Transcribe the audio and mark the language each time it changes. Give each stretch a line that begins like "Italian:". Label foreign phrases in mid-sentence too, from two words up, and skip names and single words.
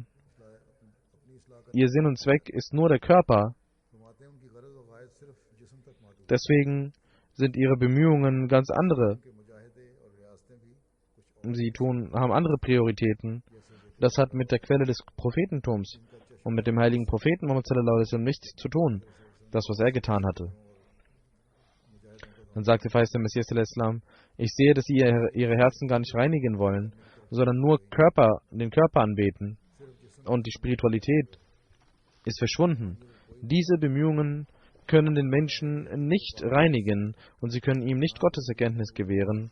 German: Ihr Sinn und Zweck ist nur der Körper. Deswegen sind ihre Bemühungen ganz andere. Sie haben andere Prioritäten. Das hat mit der Quelle des Prophetentums und mit dem heiligen Propheten Muhammad
Arabic: صلى الله عليه وسلم
German: nichts zu tun, das, was er getan hatte. Dann sagte der Messias al-Islam, ich sehe, dass sie ihre Herzen gar nicht reinigen wollen, sondern nur den Körper anbeten. Und die Spiritualität ist verschwunden. Diese Bemühungen können den Menschen nicht reinigen und sie können ihm nicht Gottes Erkenntnis gewähren.